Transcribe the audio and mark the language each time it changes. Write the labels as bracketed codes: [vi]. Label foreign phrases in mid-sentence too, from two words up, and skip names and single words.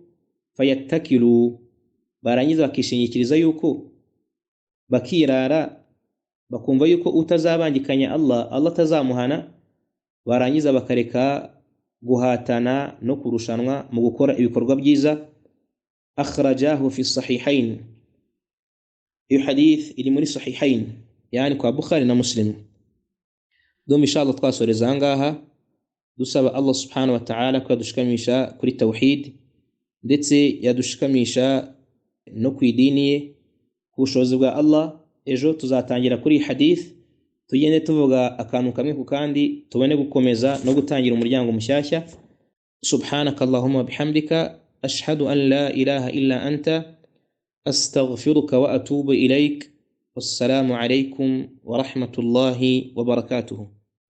[rw] Fayattakilu, barangiza bakishingikiriza yuko, bakirara bakumva yuko utazabangikanya Allah atazamuhana, barangiza bakareka guhatana no kurushanwa mu gukora ibikorwa byiza. [ar] أخرجاه في الصحيحين, [rw] iyo hadith iri muri sahihain, yani kwa Bukhari na Muslim. Dom inshallah twasoreza ahangaha dusaba Allah [ar] سبحانه وتعالى [rw] ko yadushikamisha kuri tawhid, ndetse yadushikamisha no ku idini ye ku bushobozi bwa Allah. Ejo tuzatangira kuri hadith, tugende tuvuga akantu kamwe ku kandi, tubone gukomeza no gutangira umuryango mushyashya. [ar] سبحانك اللهم وبحمدك أشهد أن لا إله إلا أنت أستغفرك وأتوب إليك. والسلام عليكم ورحمة الله وبركاته.